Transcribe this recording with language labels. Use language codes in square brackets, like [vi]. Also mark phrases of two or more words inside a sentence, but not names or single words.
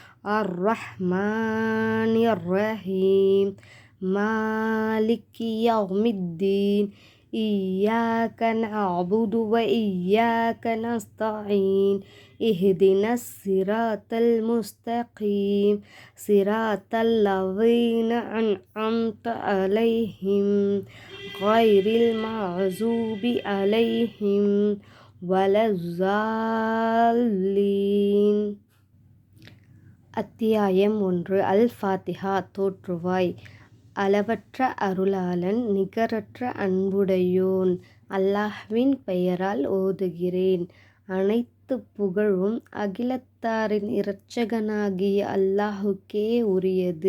[ar] الرحمن الرحيم مالك يوم الدين إياك نعبد وإياك نستعين اهدنا الصراط المستقيم صراط الذين أنعمت عليهم غير المغضوب عليهم ولا الضالين. [ta] அத்தியாயம் 1. அல்-ஃபாத்திஹா. தோற்றுவாய். அளவற்ற அருளாளன், நிகரற்ற அன்புடையோன். அல்லாஹ்வின் பெயரால் ஓதுகிறேன். அனைத்து புகழும் அகிலத்தாரின் இரட்சகனாகிய அல்லாஹுக்கே உரியது.